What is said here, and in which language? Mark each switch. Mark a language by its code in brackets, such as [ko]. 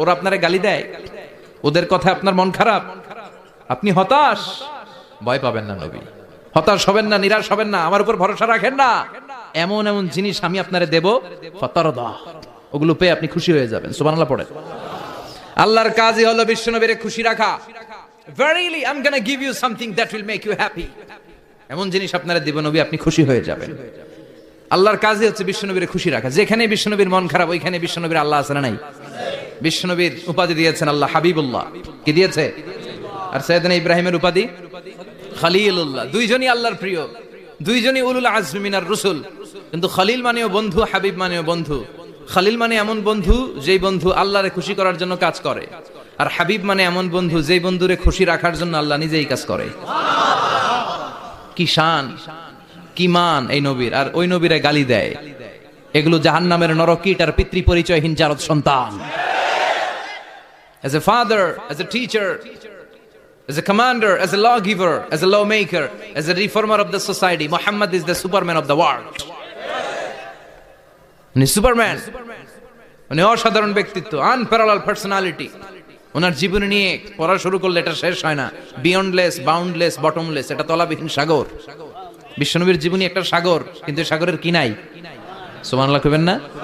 [bn] ওরা আপনারে গালি দেয়, ওদের কথা আপনার মন খারাপ, আপনি হতাশ, ভয় পাবেন না নবী, হতাশ হবেন না, নিরাশ হবেন না, আমার উপর ভরসা রাখেন না। এমন এমন জিনিস আমি আপনারে দেব, ফাতারদা, ওগুলো পেয়ে আপনি খুশি হয়ে যাবেন। সুবহানাল্লাহ পড়েন। আল্লাহর কাজই হলো বিশ্বনবীরে খুশি রাখা। [en] Verily I'm going to give you something that will make you happy. [bn] এমন জিনিস আপনারা দিব নবী, আপনি খুশি হয়ে যাবেন। আল্লাহর কাজই হচ্ছে বিশ্বনবীরে খুশি রাখা। যেখানে বিশ্বনবীর মন খারাপ, ওইখানে বিশ্বনবীর আল্লাহ আছে না নাই? বিশ্বনবীর উপাধি দিয়েছেন আল্লাহ হাবিবুল্লাহ। কি দিয়েছে? আর সাইয়েদনা ইব্রাহিমের উপাধি খলিলুল্লাহ। দুইজনই আল্লাহর প্রিয়, দুইজনই [ar] উলুল আজমি মিনার রাসূল। [bn] কিন্তু খলিল মানেও বন্ধু, হাবিব মানেও বন্ধু। খলিল মানে এমন বন্ধু যেই বন্ধু আল্লাহরে খুশি করার জন্য কাজ করে, আর হাবিব মানে এমন বন্ধু যেই বন্ধুরে খুশি রাখার জন্য আল্লাহ নিজেই কাজ করে। কি শান, কি মান এই নবীর! আর ওই নবীরে গালি দেয়, এগুলো জাহান্নামের নরকীট আর পিতৃ পরিচয়হীন জারদ সন্তান। [en] As a father, as a teacher, As a commander, as a lawgiver, as a lawmaker, as a reformer of the society, Muhammad is the Superman of the world. [bn] উনি সুপারম্যান, উনি অসাধারণ ব্যক্তিত্ব, আনপ্যারালাল পার্সোনালিটি। ওনার জীবনী নিয়ে পড়া শুরু করলে এটা শেষ হয় না। বিয়ন্ডলেস, বাউন্ডলেস, বটমলেস, এটা তলাবিহীন সাগর। বিশ্বনবীর জীবনী একটা সাগর, কিন্তু সাগরের কি নাই? সুবহানাল্লাহ কইবেন না?